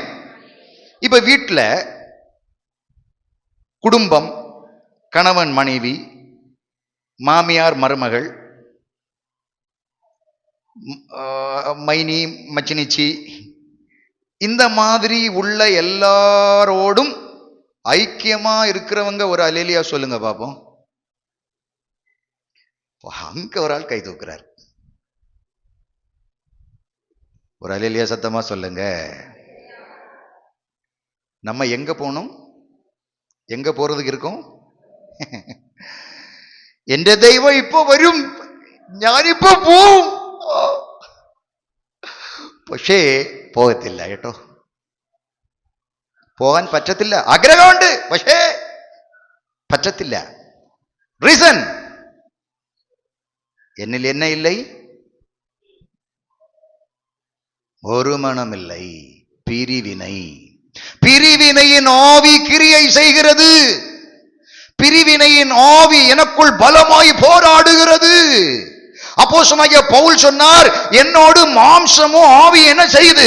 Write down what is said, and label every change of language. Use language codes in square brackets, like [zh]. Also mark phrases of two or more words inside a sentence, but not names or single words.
[ta] இப்ப வீட்டில் குடும்பம், கணவன் மனைவி, மாமியார் மருமகள், மைனி மச்சினிச்சி, இந்த மாதிரி உள்ள எல்லாரோடும் ஐக்கியமா இருக்கிறவங்க ஒரு அல்லேலூயா சொல்லுங்க பாப்போம். அங்க ஒரு ஆள் கை தூக்குறார். ஒரு அல்லேலூயா சத்தமா சொல்லுங்க. நம்ம எங்க போகணும்? எங்க போறதுக்கு இருக்கும்? [ml] എന്റെ ദൈവം ഇപ്പൊ വരും, ഞാനിപ്പോ പോവും. പക്ഷേ പോകത്തില്ല കേട്ടോ. പോകാൻ പറ്റത്തില്ല. ആഗ്രഹമുണ്ട്, പക്ഷേ പറ്റത്തില്ല. [ta] റീസൺ, എന്നിൽ என்ன இல்லை? ஒரு மனமில்லை. பிரிவினை. பிரிவினையின் ஆவி கிரியை செய்கிறது. பிரிவினையின் ஆவி எனக்குள் பலமாய் போராடுகிறது. அப்போஸ்தலனாகிய பவுல் சொன்னார், என்னோடு மாம்சமும் ஆவி என்ன செய்யுது?